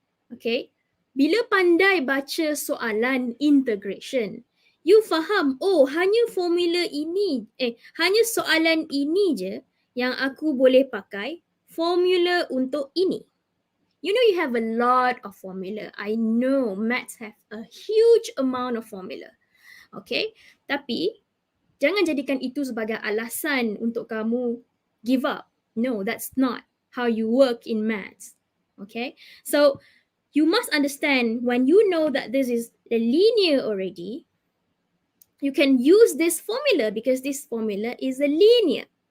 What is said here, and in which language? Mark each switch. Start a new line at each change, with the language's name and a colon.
Malay: Okay, bila pandai baca soalan integration, you faham, oh hanya formula ini, hanya soalan ini je yang aku boleh pakai formula untuk ini.
English: You know you have a lot of formula. I know maths have a huge amount of formula.
Malay: Okay, tapi jangan jadikan itu sebagai alasan untuk kamu
English: give up. No, that's not how you work in maths. Okay, so you must understand when you know that this is a linear already, you can use this formula because this formula is a linear.